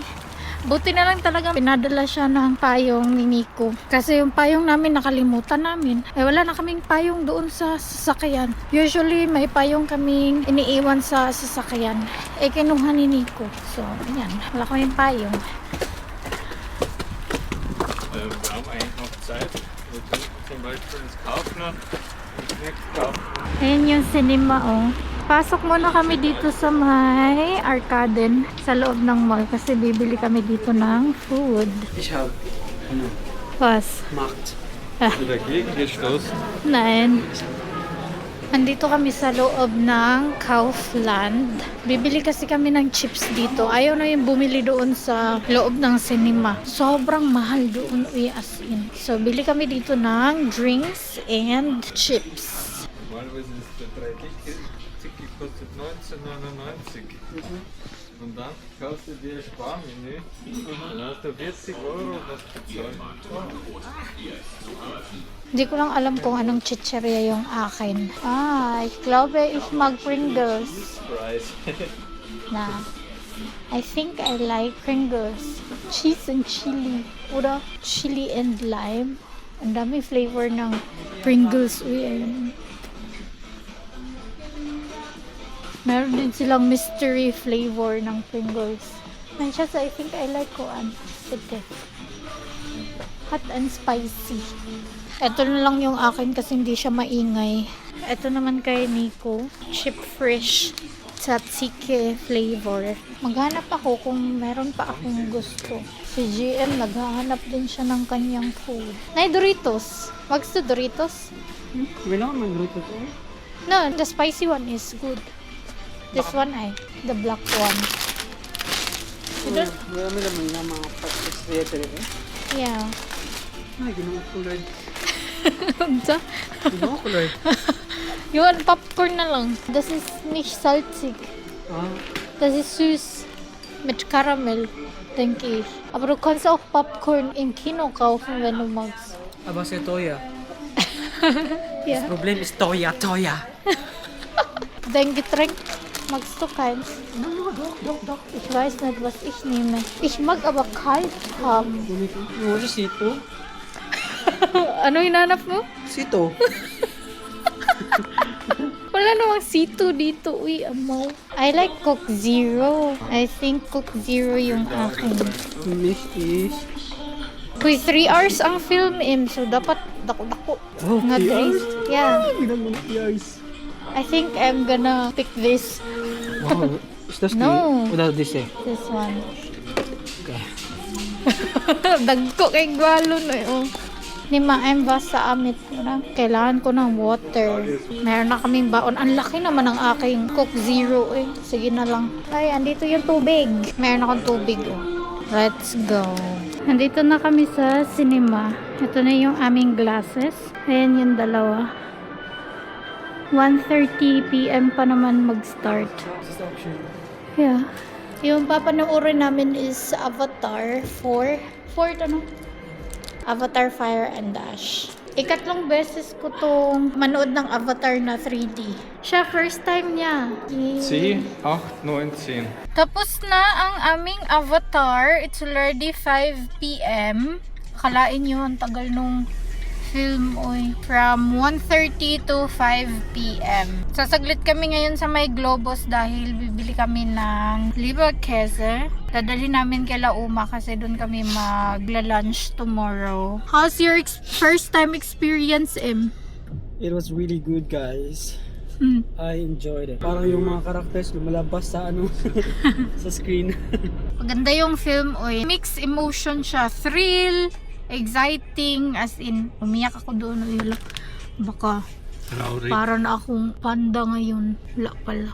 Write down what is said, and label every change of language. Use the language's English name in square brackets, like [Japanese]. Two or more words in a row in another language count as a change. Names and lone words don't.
[Filipino] Buti na lang talaga pinadala siya ng payong ni Nico. Kasi yung payong namin nakalimutan namin. Eh wala na kaming payong doon sa sasakyan. Usually may payong kaming iniiwan sa sasakyan. Eh kinuha ni Nico. So ayan, wala kaming payong. [German] Wir haben eigentlich noch Zeit. Wir könnten zum Beispiel ins Kaufland und nichts kaufen. [Filipino] Ayan yung cinema oh. Pasok muna kami dito sa may Arcaden sa loob ng mall kasi bibili kami dito ng food. [German] Ich habe Was? Macht. Dagegen gestoßen. Nein. [Filipino] Andito kami sa loob ng Kaufland. Bibili kasi kami ng chips dito. Ayaw na yung bumili doon sa loob ng cinema. Sobrang mahal doon, [English] as in. So, [Filipino] bili kami dito ng [English] drinks and chips. [German] Normalerweise ist der 3-Ticket kostet 19,99. Und dann kaufst du dir ein Sparmenü. Dann hast du 40 Euro was bezahlt. [Filipino] Hindi ko lang alam kung anong chicheria yung akin. [German] Ich glaube, ich mag Pringles. [English] Price. Na. I think I like Pringles. Cheese and chili. Oder chili and lime. [Filipino] Ang dami flavor ng Pringles. Uy, ayun. Meron din silang mystery flavor ng Pringles. [English] Manchester, I think I like kuan. Ito. Hot and spicy. [Filipino] Ito na lang yung akin kasi hindi siya maingay. Ito naman kay Nico. [English] Chip fresh tzatziki flavor. [Filipino] Maghanap ako kung meron pa akong gusto. Si GM, naghahanap din siya ng kanyang food. Nay, Doritos. [German] Magst du Doritos? Genau, mein Grüße. [English] No, the spicy one is good. This one ay, the black one. [Filipino] Marami naman na mga [English] practice theater [Filipino] eh. [English] Yeah. [Filipino] Ay, ginawa ko Lord. [Cebuano] Unsa? [Filipino] Ginawa ko Lord. Yun, popcorn na lang. [German] Das ist nicht salzig. Ah, Das ist süß. Mit Karamell, denke ich. Aber du kannst auch Popcorn im Kino kaufen, wenn du magst. aber sehr teuer. Ja. Das Problem ist teuer. Dein Getränk, magst du keins? Doch. Ich weiß nicht, was ich nehme. Ich mag aber kalt haben. [Filipino] Ano sito? Ano hinanap mo? Sito. Wala namang C2 dito. Uy, amaw. [English] I like Coke Zero. I think [Filipino] Coke Zero yung akin. [English] Miss is... [Filipino] Uy, 3 hours ang film, so dapat dako-dako. Oh, Nga 3 3. hours? [English] Yeah. [Filipino] Ilang mga 3 hours? [English] I think I'm gonna pick this. Wow. Is that No. Without this eh. This one. Okay. [Cebuano] Dagko kay gwalon eh, oh. [Filipino] Ni Maem ba sa amit na? Kailangan ko ng water. Meron na kaming baon. Ang laki naman ng aking Coke Zero eh. Sige na lang. Ay, andito yung tubig. Meron akong tubig oh. [English] Let's go. [Filipino] Nandito na kami sa cinema. Ito na yung aming glasses. Ayan yung dalawa. 1:30 PM pa naman mag-start. [English] Yeah. [Filipino] Yung papanoorin namin is Avatar 4. 4 ano? Avatar Fire and Ash. Ikatlong beses ko tong manood ng Avatar na 3D. Siya, first time niya. 10, 8, 9, 10. Tapos na ang aming Avatar. [English] It's already 5 PM. [Filipino] Akalain nyo, ang tagal nung film, oy. [English] From 1:30 to 5 PM. [Filipino] Sasaglit kami ngayon sa may Globos dahil bibili kami ng Leberkäse. Dadalhin namin kay Lauma kasi doon kami magla- [English] lunch tomorrow. How's your first time experience, Em? It was really good, guys. Hmm. I enjoyed it. [Filipino] Parang yung mga characters lumalabas sa ano sa screen. Maganda yung film, oy. [English] Mixed emotion [Filipino] siya. [English] Thrill, exciting, as in, [Filipino] umiyak ako doon. Uy, baka para na akong panda ngayon. Wala pala.